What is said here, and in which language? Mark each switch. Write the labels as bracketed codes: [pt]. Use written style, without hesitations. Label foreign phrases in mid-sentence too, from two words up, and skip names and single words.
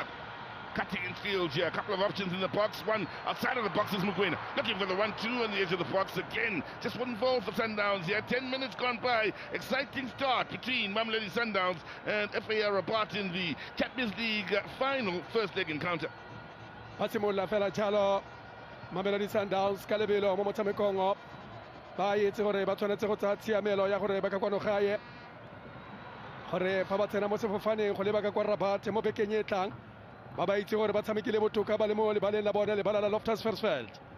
[en] Cutting in field here. A couple of options in the box. One outside of the box is Mugwena. Looking for the 1-2 on the edge of the box again. Just wouldn't fall for Sundowns here. 10 minutes gone by. Exciting start between Mamelodi Sundowns and AsFar Rabat in the Champions League final first leg encounter. [tn] Pasimola fela jalo Mamelodi Sundowns ka lebelo mo motshamekong ba itse gore ba tshwanetse go tsa tshiamelo ya gore ba ka kwano gae gore fa ba tsena mo sefofaneng go leba ka kwa Rabat mo bekeng e tlang ba ba itse gore ba tshamekile botoka ba le mo lebaleng la bona le bala la Loftus Versfeld